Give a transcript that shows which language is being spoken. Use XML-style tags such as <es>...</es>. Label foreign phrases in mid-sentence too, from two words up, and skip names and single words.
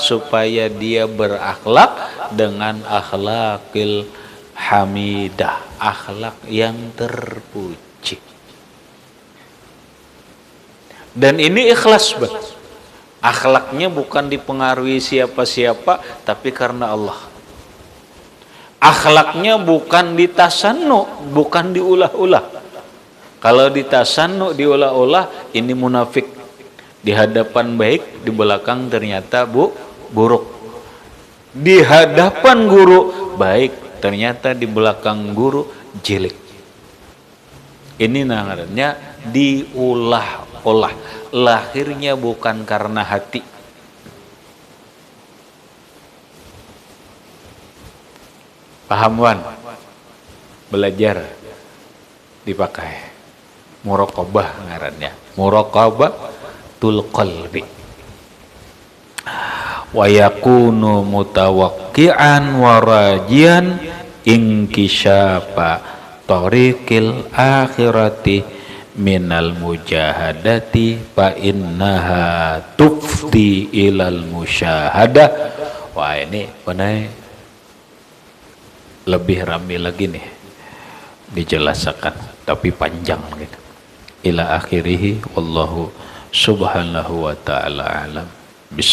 <id>Supaya dia berakhlak dengan</id> <ar>الأخلاق الحميدة,</ar> <id>akhlak yang terpuji. Dan ini ikhlas, Bang. Akhlaknya bukan dipengaruhi siapa-siapa, tapi karena Allah. Akhlaknya bukan ditasannu, bukan diulah-ulah. Kalau ditasannu, diulah-ulah, ini munafik. Di hadapan baik, di belakang ternyata buruk. Di hadapan guru baik, ternyata di belakang guru jelek. Ini namanya diulah-ulah. Lahirnya bukan karena hati. Paham, Wan? Belajar dipakai muraqabah ngarannya.</id> <ar>مراقبة القلب. ويكون متوقعا وراجيا انكشاف طريق الآخرة من المجاهدة فإنها تفضي إلى المشاهدة.</ar> <id>Wah, ini benar lebih ramai lagi nih dijelaskan, tapi panjang gitu.</id> <ar>إلى آخره والله سبحانه وتعالى أعلم.</ar>